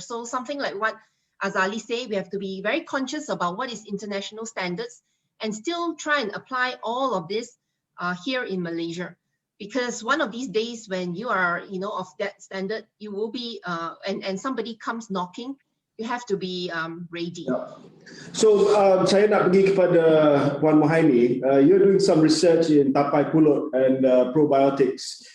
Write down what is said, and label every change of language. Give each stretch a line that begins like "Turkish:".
English: So something like what Azali said, we have to be very conscious about what is international standards and still try and apply all of this here in Malaysia. Because one of these days when you are, you know, of that standard, you will be, and somebody comes knocking, you have to be ready. Yeah.
Malay: So saya nak pergi kepada Puan Mohaini.
English: You're doing some research in tapai pulut and probiotics.